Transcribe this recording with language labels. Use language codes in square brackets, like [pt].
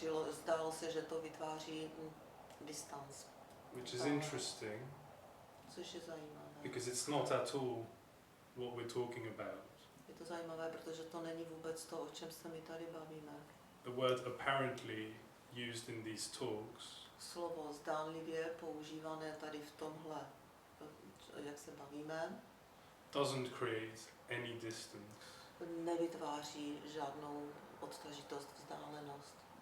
[cs] zdálo se, že to vytváří distanc. [en] Which is interesting, [cs] Což je zajímavé. [en] because it's not at all what we're talking about. [cs] Je to zajímavé, protože to není vůbec to, o čem se my tady bavíme. [en] The word apparently used in these talks [cs] Slovo zdánlivě používané tady v tomhle, jak se bavíme, [en] doesn't create any distance. [cs] nevytváří žádnou odtažitost, vzdálenost.